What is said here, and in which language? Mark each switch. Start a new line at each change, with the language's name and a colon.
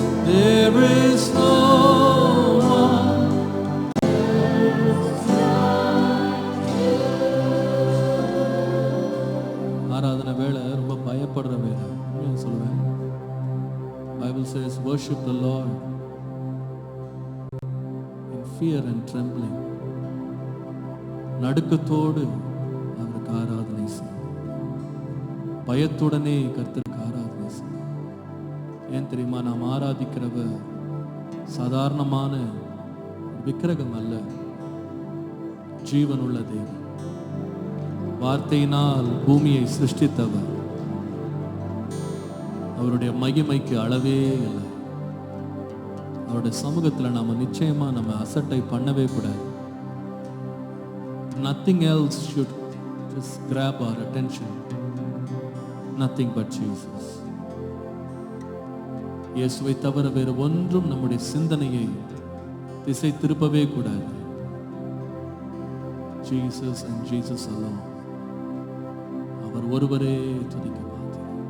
English: There is no one else like you.
Tamil: ஆராதனை வேளை ரொம்ப பயப்படுற வேளை. சொல்லுவேன்,
English: Bible says worship the Lord in fear and trembling.
Tamil: நடுக்கத்தோடு அவருக்கு ஆராதனை செய்யும், பயத்துடனே கர்த்தருக்கு ஆராதனை செய்யும். ஏன் தெரியுமா? நாம் ஆராதிக்கிறவர் சாதாரணமான விக்கிரகம் அல்ல, ஜீவனுள்ள தேவன். வார்த்தையினால் பூமியை சிருஷ்டித்தவர். அவருடைய மகிமைக்கு அளவே இல்லை. அவருடைய சமூகத்தில் நாம நிச்சயமா நம்ம அசட்டை பண்ணவே கூடாது.
English: Nothing else should just grab our attention. Nothing but Jesus.
Tamil: இயேசுவை தவிர வேறு ஒன்றும் நம்முடைய சிந்தனையை திசை திருப்பவே கூடாது.
English: Jesus and Jesus alone.
Tamil: அவர் ஒருவரே துதிக்க பார்த்தேன்.